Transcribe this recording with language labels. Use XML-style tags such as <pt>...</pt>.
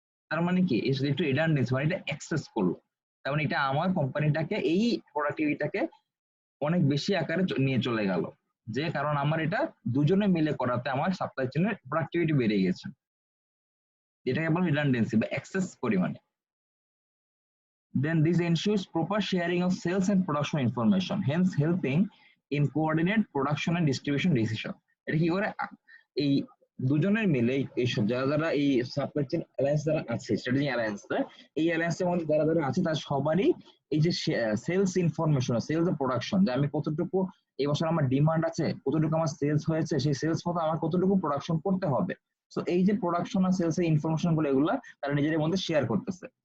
<bn>তার মানে কি একটু রিডান্ডেন্সি মানে এটা এক্সেস করলো, তার মানে এটা আমার কোম্পানিটাকে এই প্রোডাক্টিভিটাকে অনেক বেশি আকারে নিয়ে চলে গেল, যে কারণ আমার এটা দুজনে মিলে করাতে আমার সাপ্লাই চেইনের প্রোডাক্টিভিটি বেড়ে গেছে, এটাকে বলে রিডান্ডেন্সি বা এক্সেস পরিমাণে।</bn> <en>Then this ensures proper sharing of sales and production information, hence helping in coordinate production and distribution decision.</en> <bn>এটা কি করে এই দুজনের মিলে এইসব যারা যারা এই সাপ্লাই চেইন অ্যালায়েন্স যারা আছে, স্ট্র্যাটেজি অ্যালায়েন্স, এই অ্যালায়েন্সের মধ্যে যারা যারা আছে তার সবারই এই যে সেলস ইনফরমেশন, সেলস এর প্রোডাকশন, যে আমি কতটুকু এই বছর আমার ডিমান্ড আছে, কতটুকু আমার সেলস হয়েছে, সেই সেলস মতো আমার কতটুকু প্রোডাকশন করতে হবে, সো এই যে প্রোডাকশন আর সেলস এর ইনফরমেশন গুলো এগুলা তারা নিজেদের মধ্যে শেয়ার করতেছে।</bn>